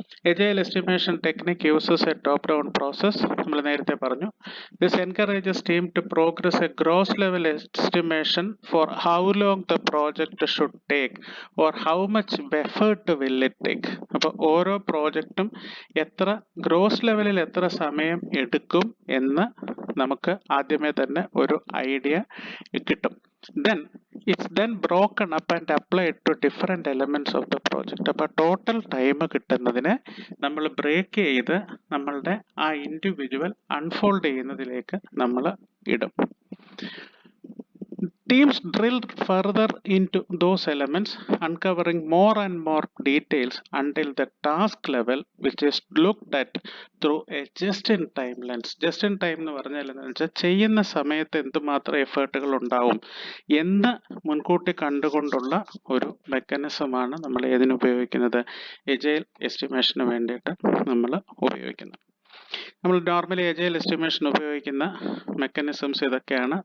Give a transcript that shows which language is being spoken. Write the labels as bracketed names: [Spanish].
[English] Agile estimation technique uses a top down process. [Malayalam] നമ്മൾ നേരത്തെ പറഞ്ഞു, [English] This encourages team to progress a gross level estimation for how long the project should take or how much effort will it take. [Malayalam] അപ്പോൾ ഓരോ പ്രോജക്റ്റും gross ലെവലിൽ എത്ര സമയം എടുക്കും എന്ന് നമുക്ക് ആദ്യമേ തന്നെ ഒരു ഐഡിയ കിട്ടും. [English] It's then broken up and applied to different elements of the project. [Malayalam] അപ്പോൾ ടോട്ടൽ ടൈം കിട്ടുന്നതിനെ നമ്മൾ ബ്രേക്ക് ചെയ്ത് നമ്മളുടെ ആ ഇൻഡിവിജ്വൽ അൺഫോൾഡ് ചെയ്യുന്നതിലേക്ക് നമ്മൾ ഇടും. [English] Teams drill further into those elements, uncovering more and more details until the task level, which is looked at through a just-in-time lens. [Malayalam] Just-in-time എന്ന് പറഞ്ഞാൽ എന്താണെന്ന് വെച്ചാൽ ചെയ്യുന്ന സമയത്ത് എന്തുമാത്രം എഫേർട്ടുകൾ ഉണ്ടാവും എന്ന് മുൻകൂട്ടി കണ്ടുകൊണ്ടുള്ള ഒരു മെക്കാനിസമാണ് നമ്മൾ ഏതിന് ഉപയോഗിക്കുന്നത്, എജൈൽ എസ്റ്റിമേഷന് വേണ്ടിയിട്ട് നമ്മൾ ഉപയോഗിക്കുന്നത്. നമ്മൾ നോർമലി എജൈൽ എസ്റ്റിമേഷൻ ഉപയോഗിക്കുന്ന മെക്കാനിസംസ് ഇതൊക്കെയാണ്.